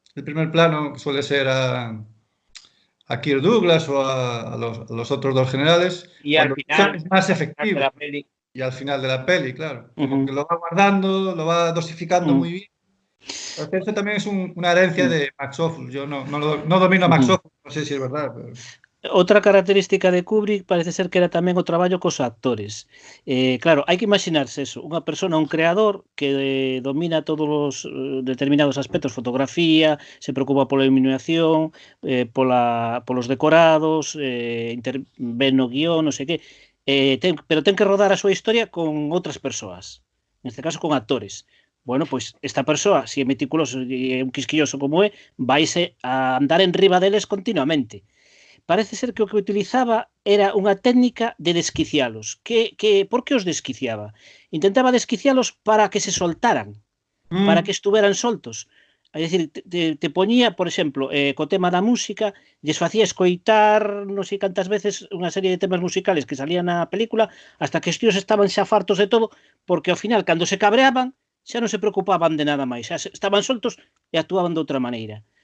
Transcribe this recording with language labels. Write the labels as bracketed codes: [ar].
[es] el primer plano suele ser a Kirk Douglas o a los otros dos generales, Y al cuando final, es más de efectivo. la peli, Y al final de la peli, claro. Como Ujú. que lo va guardando, lo va dosificando Mm. muy bien. Porque eso también es una herencia Mm. de Max Ophuls. Yo no domino a Max Ujú. Ophuls, no sé si es verdad, pero... [gl] Outra característica de Kubrick parece ser que era tamén o traballo cos actores. Claro, hai que imaginarse eso, unha persona, un creador que domina todos os determinados aspectos, fotografía, se preocupa pola iluminación, polos decorados, ven no guión, non sei que, pero ten que rodar a súa historia con outras persoas, neste caso con actores. Bueno, pois esta persoa, se é meticuloso e é un quisquilloso como é, vaise a andar en riba deles continuamente. Parece ser que o que utilizaba era unha técnica de desquicialos. Por que os desquiciaba? Intentaba desquicialos para que se soltaran, para que estuveran soltos. É dicir, te poñía, por exemplo, co tema da música, lles facía escoitar non sei cantas veces unha serie de temas musicales que salían na película hasta que os tíos estaban xa fartos de todo, porque ao final, cando se cabreaban, xa non se preocupaban de nada máis, xa estaban soltos e actuaban de outra maneira.